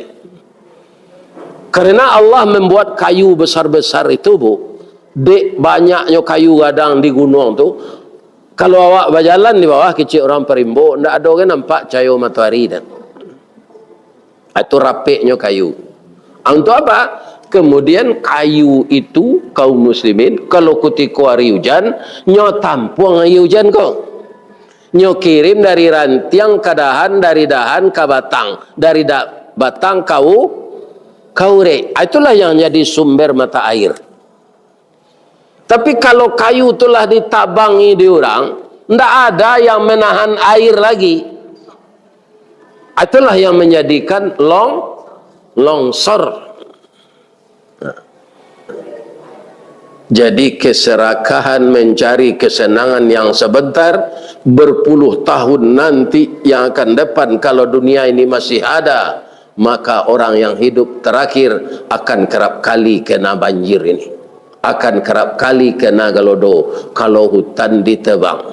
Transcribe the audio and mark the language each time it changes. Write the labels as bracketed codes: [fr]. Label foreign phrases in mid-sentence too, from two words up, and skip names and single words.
[id] Karena Allah membuat kayu besar-besar itu dek banyaknya kayu gadang di gunung tu. Kalau awak berjalan di bawah kecil orang perimbo, ndak ada orang nampak cahaya matahari dan itu rapiknya kayu. Untuk apa? Kemudian kayu itu kaum muslimin kalau ketika hari hujan nyo tampuang hari hujan kok. [min] Nyo kirim dari rantiang ke dahan, dari dahan ke batang, dari batang kau kaure. [id] Itulah yang jadi sumber mata air. Tapi kalau kayu itulah ditabangi di orang, ndak ada yang menahan air lagi. Itulah yang menjadikan longsor. Jadi keserakahan mencari kesenangan yang sebentar, berpuluh tahun nanti yang akan depan kalau dunia ini masih ada, maka orang yang hidup terakhir akan kerap kali kena banjir ini, akan kerap kali kena galodo kalau hutan ditebang.